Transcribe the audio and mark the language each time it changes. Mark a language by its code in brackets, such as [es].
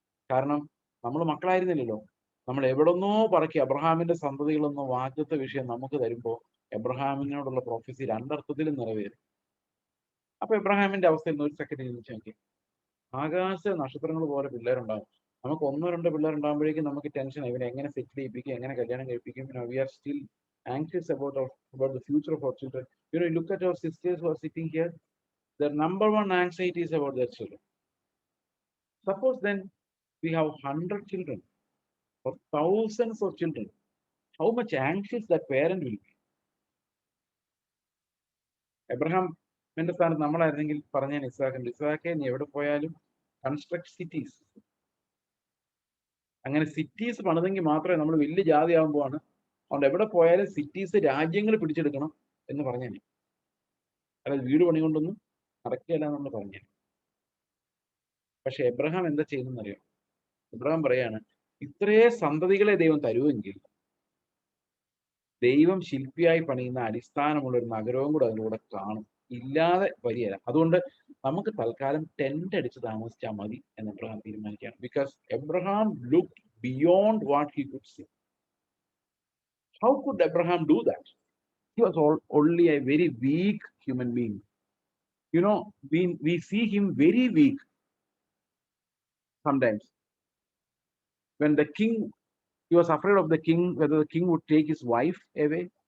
[ml] കാരണം നമ്മൾ മക്കളായിരുന്നില്ലല്ലോ. നമ്മൾ എവിടുന്നോ പറക്കി അബ്രഹാമിന്റെ സന്തതികളെന്ന വാഗ്ദത്ത വിഷയം നമുക്ക് തരുമ്പോൾ എബ്രഹാമിനോടുള്ള പ്രൊഫസി രണ്ടർത്ഥത്തിലും നിറവേറി. അപ്പൊ എബ്രഹാമിന്റെ അവസ്ഥയിൽ ഒരു സെക്കൻഡ് ചിന്തിച്ച് നോക്കി. ആകാശ നക്ഷത്രങ്ങൾ പോലെ പിള്ളേരുണ്ടാവും. നമുക്ക് 1-2 പിള്ളേരുണ്ടാകുമ്പോഴേക്കും നമുക്ക് ടെൻഷൻ, ഇവനെ എങ്ങനെ സെറ്റിൽ ചെയ്യിപ്പിക്കും, എങ്ങനെ കല്യാണം കഴിപ്പിക്കും. [en] We are still anxious about the future of our children. Look at our sisters who are sitting here. Their number one anxiety is about their children. Suppose then we have 100 children or thousands of children. How much anxious that parent will be. [ml] എബ്രഹാമിന്റെ സ്ഥാനത്ത് നമ്മളായിരുന്നെങ്കിൽ പറഞ്ഞ ഇസ്ഹാക്കെ നീ എവിടെ പോയാലും [en] Construct cities. [ml] അങ്ങനെ cities പണിതെങ്കിൽ മാത്രമേ നമ്മൾ വലിയ ജാതി ആകുമ്പോഴാണ്. അതുകൊണ്ട് എവിടെ പോയാലും സിറ്റീസ്, രാജ്യങ്ങൾ പിടിച്ചെടുക്കണം എന്ന് പറഞ്ഞാൽ, അതായത് വീട് പണി കൊണ്ടൊന്നും നടക്കുകയല്ല നമ്മൾ പറഞ്ഞു. പക്ഷെ എബ്രഹാം എന്താ ചെയ്യുന്നറിയോ? എബ്രഹാം പറയാണ്, ഇത്രയേ സന്തതികളെ ദൈവം തരുമെങ്കിൽ ദൈവം ശില്പിയായി പണിയുന്ന അടിസ്ഥാനമുള്ള ഒരു നഗരവും കൂടെ അതിലൂടെ കാണും. ഇല്ലാതെ വരികയില്ല. അതുകൊണ്ട് നമുക്ക് തൽക്കാലം ടെന്റ് അടിച്ച് താമസിച്ചാൽ മതി എന്ന് എബ്രഹാം തീരുമാനിക്കുകയാണ്. [en] Because Abraham look beyond what he could see. How could Abraham do that? He was only a very weak human being. We see him very weak sometimes. When the king, he was afraid of the king, whether the king would take his wife away.